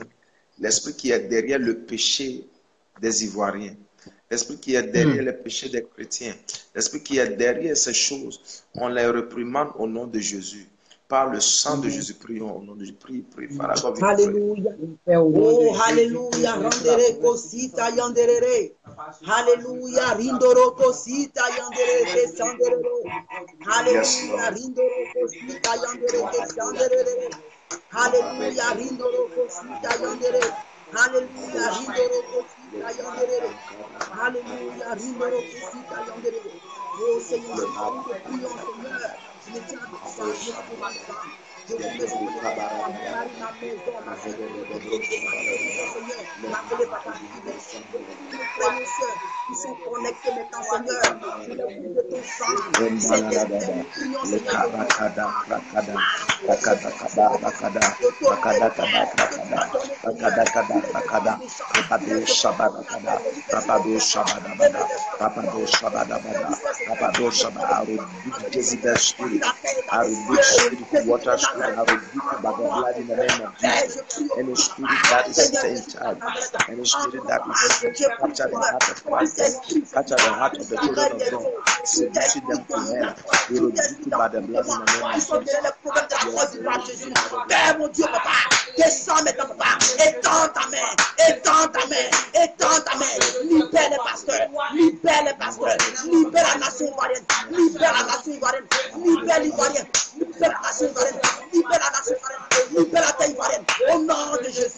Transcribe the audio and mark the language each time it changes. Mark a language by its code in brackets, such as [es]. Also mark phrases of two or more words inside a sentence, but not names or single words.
[fr] L'esprit qui est derrière le péché des Ivoiriens, l'esprit qui est derrière le péché des chrétiens, l'esprit qui est derrière ces choses, on les réprimande au nom de Jésus. Par le sang de Jésus, prions au nom de Jésus. Prie. Alléluia. Oh, Alléluia. Randere cosita yanderere. Alléluia. Rindoro cosita yanderere sanderere. Alléluia. Rindoro cosita yanderere sanderere. Alléluia. Rindoro cosita yanderere. Alléluia. Rindoro cosita yanderere. Alléluia. Rindoro cosita yanderere. Oh Seigneur, nous te prions, Seigneur. Je me tiens à ta sang, je me lave devant toi. Je vous mets au milieu de toi, mon mari, ma maison, ma sécurité, ma guérison, Seigneur. M'appeler Papa Dieu. Tous mes frères et sœurs qui sont connectés maintenant, Seigneur. Je les couvre de ton sang. Saint-Esprit, nous prions, Seigneur, de ton sang, de ton autorité, Père, que tu as donné, Seigneur. Tous les esprits méchants, tous les esprits abominables, tous les esprits [en] I rebuke Jezebel spirit. I rebuke spirit, water spirit. I rebuke you by the blood in the name of Jesus. Any spirit that is in charge, any spirit that is capture the heart of Christ, capture the heart of the children of God, seducing them to hell. We rebuke you by the blood in the name of Jesus. [fr] Père mon Dieu, papa, descends maintenant, papa, étends ta main, étends ta main, étends ta main, libère les pasteurs, libère les pasteurs, libère la nation ivoirienne, libère la nation ivoirienne, libère l'Ivoirien, libère la nation ivoirienne, libère la nation ivoirienne, libère la terre ivoirienne, au nom de Jésus.